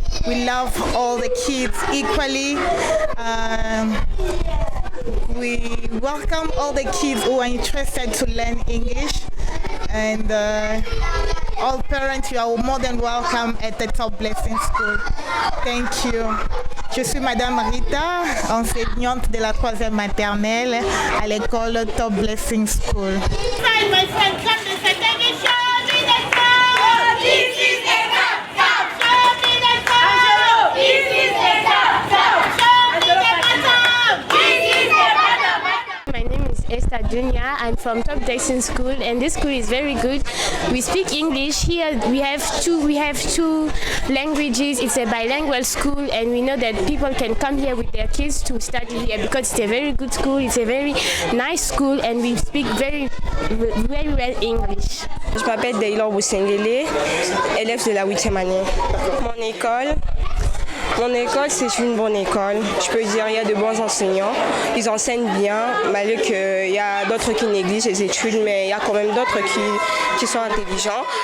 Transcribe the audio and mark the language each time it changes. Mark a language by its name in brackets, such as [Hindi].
[English] We love all the kids equally. We welcome all the kids who are interested to learn English. And all parents, you are more than welcome at the Top Blessing School. Thank you. [French] Je suis Madame Rita, enseignante de la 3e maternelle à l'école Top Blessing School. [English] Hi, my friend, come to say thank you. Show me the top. This is the top. Show me the top. This is the top. Show me the bottom. This is the bottom. My name is Sister Dunya. I'm from Top Dixon School, and this school is very good. We speak English here. We have two languages. It's a bilingual school, and we know that people can come here with their kids to study here because it's a very good school. It's a very nice school, and we speak very well English. [French] Je m'appelle Daylor Boussengele, élève de la 8e année. Mon école, c'est une bonne école. Je peux dire, il y a de bons enseignants. Ils enseignent bien, malgré qu'il y a d'autres qui négligent les études, mais il y a quand même d'autres qui sont intelligents.